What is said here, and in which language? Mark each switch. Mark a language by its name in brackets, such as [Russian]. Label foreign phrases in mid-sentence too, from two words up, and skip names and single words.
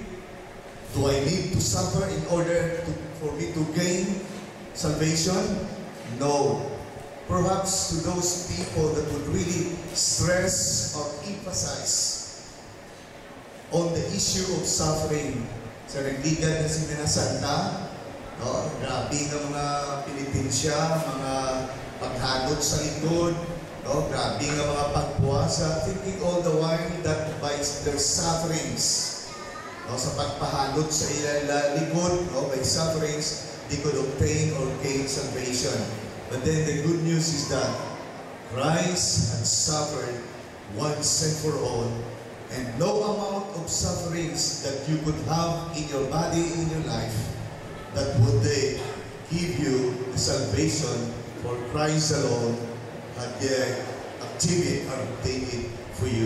[English] Do I need to suffer in order for me to gain salvation? No. Perhaps to those people that would really stress or emphasize on the issue of suffering. [Hiligaynon] Sa nagligad na si Santa, no? Grabe nga mga pinitensya, mga paghanod sa likod, no? Grabe nga mga pagpuasa, [English] thinking all the while that by their sufferings, no? [Hiligaynon] Sa pagpahanod sa ilang likod, no? [English] By sufferings, they could obtain or gain salvation. But then the good news is that Christ had suffered once and for all, and no amount of sufferings that you could have in your body, in your life, that would give you the salvation for Christ alone, had achieved it or obtained it for you.